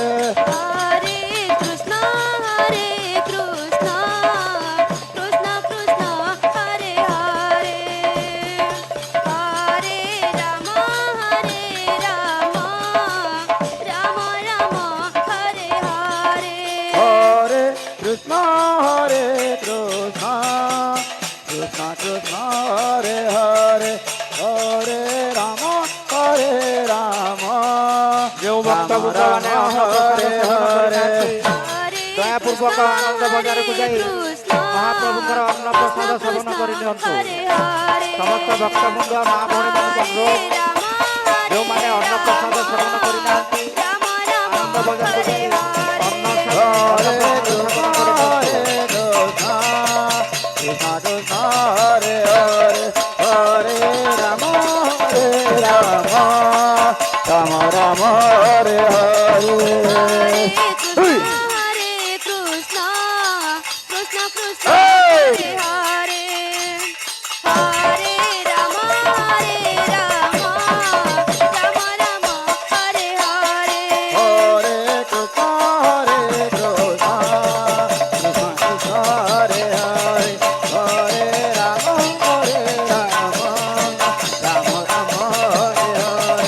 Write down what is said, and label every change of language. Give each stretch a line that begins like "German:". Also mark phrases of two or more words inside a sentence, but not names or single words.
Sanskrit: হরে কৃষ্ণ কৃষ্ণ কৃষ্ণ কৃষ্ণ হরে হরে হরে রাম রাম রাম হরে হরে হরে কৃষ্ণ কৃষ্ণ কৃষ্ণ কৃষ্ণ হরে হরে হরে রাম রাম
Odia: ଯେଉଁ ଭକ୍ତବୃନ୍ଦମାନେ
Sanskrit: ହରେ ହରେ
Odia: ଦୟାପୂର୍ବକ ଆନନ୍ଦ ବଜାରକୁ ଯାଇ ମହାପ୍ରଭୁଙ୍କର ଅନ୍ନପ୍ରସାଦ ସେବନ କରିନିଅନ୍ତୁ। ସମସ୍ତ ଭକ୍ତବୃନ୍ଦ ମା ଭଉଣୀମାନଙ୍କୁ ଅନୁରୋଧ, ଯେଉଁମାନେ ଅନ୍ନପ୍ରସାଦ ସେବନ କରିନାହାନ୍ତି ଆନନ୍ଦ ବଜାରକୁ ଯାଇ ଅନ୍ନ
Sanskrit: ହରେ
Odia: ସେବନ
Sanskrit: କୃଷ୍ଣ
Odia: କରିନିଅନ୍ତୁ।
Sanskrit: କୃଷ୍ଣ କୃଷ୍ଣ ହରେ ହରେ ହରେ ରାମ ରାମ ରାମ ହରେ ହରେ হরে কৃষ্ণ কৃষ্ণ কৃষ্ণ হরে হরে হরে রাম রাম রাম হরে হরে হরে কৃষ্ণ কৃষ্ণ কৃষ্ণ হরে হরে হরে রাম রাম রাম রাম হরে হরে